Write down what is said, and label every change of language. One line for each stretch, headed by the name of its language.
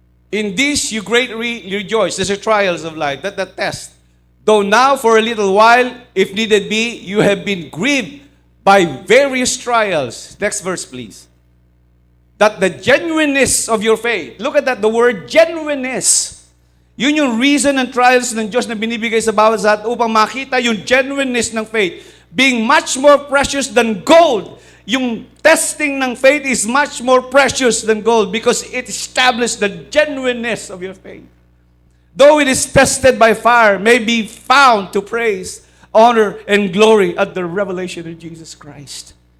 English: In this you greatly rejoice. These are trials of life, that test. Though now for a little while, if needed be, you have been grieved by various trials. Next verse, please. That the genuineness of your faith, look at that, the word genuineness.
Filipino: Yun yung reason and trials ng Diyos na binibigay sa bawat sa atin upang makita yung genuineness ng faith.
English: Being much more precious than gold.
Filipino: Yung testing ng faith
English: is much more precious than gold because it establishes the genuineness of your faith. Though it is tested by fire, may be found to praise, honor, and glory at the revelation of Jesus Christ.